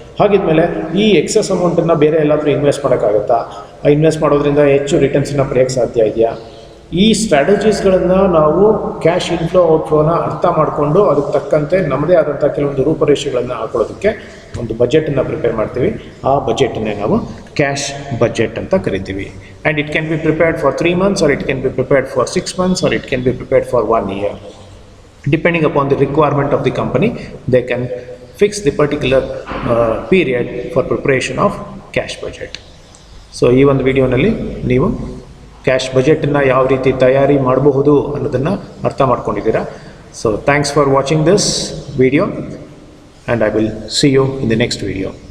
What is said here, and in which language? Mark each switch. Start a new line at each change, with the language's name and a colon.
Kannada: ಹಾಗಿದ್ಮೇಲೆ ಈ ಎಕ್ಸಸ್ ಅಮೌಂಟನ್ನು ಬೇರೆ ಎಲ್ಲಾದರೂ ಇನ್ವೆಸ್ಟ್ ಮಾಡೋಕ್ಕಾಗುತ್ತಾ, ಇನ್ವೆಸ್ಟ್ ಮಾಡೋದ್ರಿಂದ ಹೆಚ್ಚು ರಿಟರ್ನ್ಸನ್ನು ಪಡೆಯೋಕ್ಕೆ ಸಾಧ್ಯ ಇದೆಯಾ? ಈ ಸ್ಟ್ರಾಟಜೀಸ್ಗಳನ್ನು ನಾವು ಕ್ಯಾಶ್ ಇನ್ಫ್ಲೋ ಔಟ್ಫ್ಲೋನ ಅರ್ಥ ಮಾಡಿಕೊಂಡು ಅದಕ್ಕೆ ತಕ್ಕಂತೆ ನಮ್ಮದೇ ಆದಂಥ ಕೆಲವೊಂದು ರೂಪರೇಷೆಗಳನ್ನು ಹಾಕೊಳ್ಳೋದಕ್ಕೆ ಒಂದು ಬಜೆಟನ್ನು ಪ್ರಿಪೇರ್ ಮಾಡ್ತೀವಿ. ಆ ಬಜೆಟನ್ನೇ ನಾವು ಕ್ಯಾಶ್ ಬಜೆಟ್ ಅಂತ ಕರಿತೀವಿ.
English: And it can be prepared for 3 months or it can be prepared for 6 months or it can be prepared for 1 year. Depending upon the requirement of the company, they can fix the particular period for preparation of cash budget.
Kannada: So ಈ ಒಂದು ವಿಡಿಯೋನಲ್ಲಿ ನೀವು cash ಬಜೆಟನ್ನು ಯಾವ ರೀತಿ ತಯಾರಿ ಮಾಡಬಹುದು ಅನ್ನೋದನ್ನು ಅರ್ಥ ಮಾಡ್ಕೊಂಡಿದ್ದೀರಾ.
English: So thanks for watching this video and I will see you in the next video.